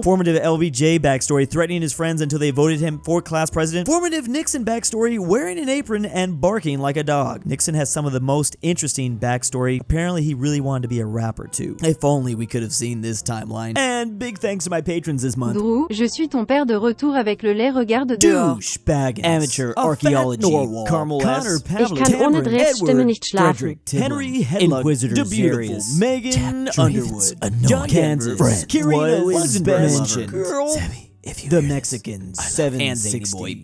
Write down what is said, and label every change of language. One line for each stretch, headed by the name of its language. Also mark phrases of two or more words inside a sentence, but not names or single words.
English: Formative LBJ backstory, threatening his friends until they voted him for class president. Formative Nixon backstory, wearing an apron and barking like a dog. Nixon has some of the most interesting backstory. Apparently, he really wanted to be a rapper too. If only we could have seen this timeline. And big thanks to my patrons this month. Drew,
French: je suis ton père de retour avec le lait, regarde dehors.
English: DOOCHBAGGINS, Amateur Archaeology, Carmel Saida, Tambre, Edward, Fredrik Tibblin, Henrik Hedlund, DaBeautiful, MEGAN-Underwood, JohnDenver, KirinoIsBestGirl, Sebby, the Mexicans, 760.